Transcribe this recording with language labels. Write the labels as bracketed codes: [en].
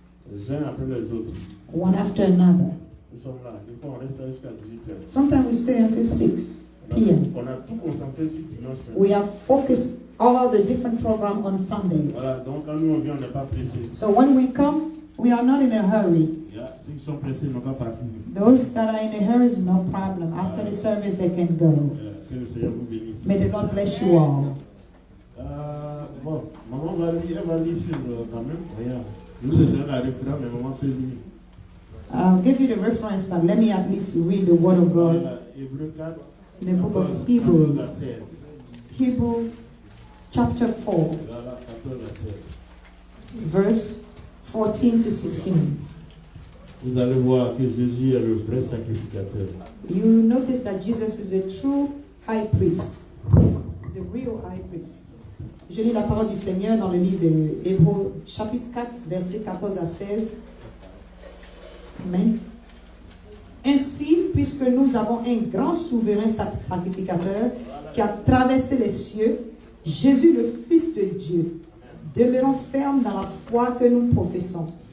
[fr] Les uns après les autres. [en] one after another. [fr] Nous sommes là. Des fois, on reste là jusqu'à 18h. [en] Sometimes we stay until 6 p.m. [fr] On a tout concentré sur dimanche. [en] We have focused all the different programs on Sunday. [fr] Voilà, donc quand nous on vient, on n'est pas pressé. [en] So when we come, we are not in a hurry. [fr] Ceux qui sont pressés n'ont pas parti. [en] Those that are in a hurry is no problem. After the service, they can go. [fr] Que le Seigneur vous bénisse. [en] May the Lord bless you all. [fr] Bon, maman va lire, elle va lire sur quand même. Regarde, je vous ai donné la référence, mais maman peut lire. [en] I'll give you the reference, but let me at least read the Word of God. [fr] Voilà, Hébreux 4, [en] In the book of [fr] 14 [en] Hebrews, [fr] à 16. [en] Hebrews chapter 4, [fr] Voilà, 14 à 16. [en] verse 14 to 16. [fr] Vous allez voir que Jésus est le vrai sacrificateur. [en] You notice that Jesus is a true high priest. He's a real high priest. [fr] Je lis la parole du Seigneur dans le livre de Hébreux, chapitre 4, versets 14 à 16. Amen. Ainsi, puisque nous avons un grand souverain sacrificateur qui a traversé les cieux, Jésus le Fils de Dieu, demeurons fermes dans la foi que nous professons.